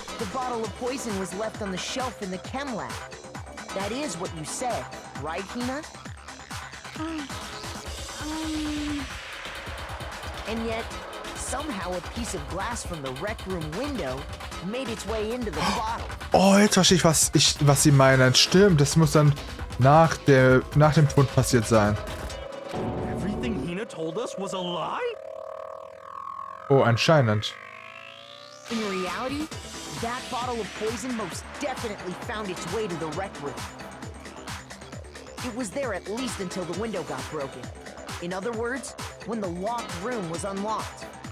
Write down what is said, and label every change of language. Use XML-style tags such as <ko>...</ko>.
<en>The bottle of poison was left on the shelf in the chem lab. That is what you said, right, Hina? And yet, somehow a piece of glass from the rec room window made its way into the bottle.</en> <de>Oh, jetzt verstehe ich, was sie meinen. Stimmt, das muss dann nach dem Fund passiert sein.</de> <en>Everything Hina told us was a lie?</en> <de>Oh, anscheinend.</de> <en>In reality, that bottle of poison most definitely found its way to the rec room. It was there at least until the window got broken. In other words, when the locked room was unlocked.</en>